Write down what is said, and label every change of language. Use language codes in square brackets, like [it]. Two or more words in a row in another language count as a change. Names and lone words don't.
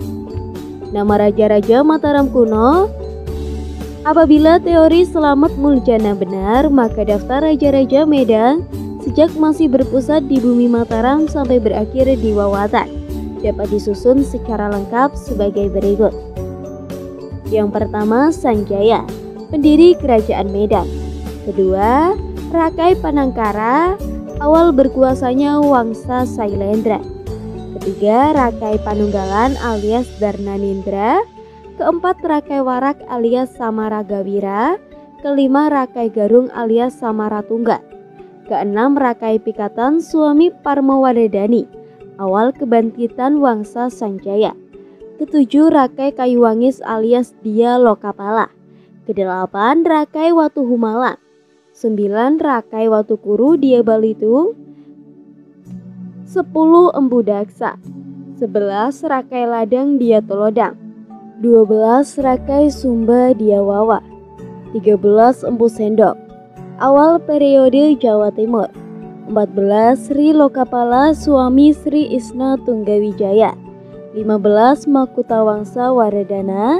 [id] Nama raja-raja Mataram kuno. Apabila teori Selamat Muljana benar, maka daftar raja-raja Medang pajak masih berpusat di bumi Mataram sampai berakhir di Wawatan dapat disusun secara lengkap sebagai berikut. Yang pertama, Sanjaya, pendiri Kerajaan Medan. Kedua, Rakai Panangkara, awal berkuasanya Wangsa Sailendra. Ketiga, Rakai Panunggalan alias Darnanindra. Keempat, Rakai Warak alias Samaragawira. Kelima, Rakai Garung alias Samaratungga. Keenam, Rakai Pikatan suami Parmawadadani, awal kebangkitan Wangsa Sanjaya. Ketujuh, Rakai Kayuwangis alias Dia Lokapala. Kedelapan, Rakai Watu Humalang. 9, Rakai Watukuru Dia Balitung. 10, Empu Daksa. 11, Rakai Ladang Dia Tolodang. 12, Rakai Sumba Dia Wawa. 13, Empu Sendok, awal periode Jawa Timur. 14, Sri Lokapala suami Sri Isna Tunggawijaya. 15, Makuta Wangsa Waradana.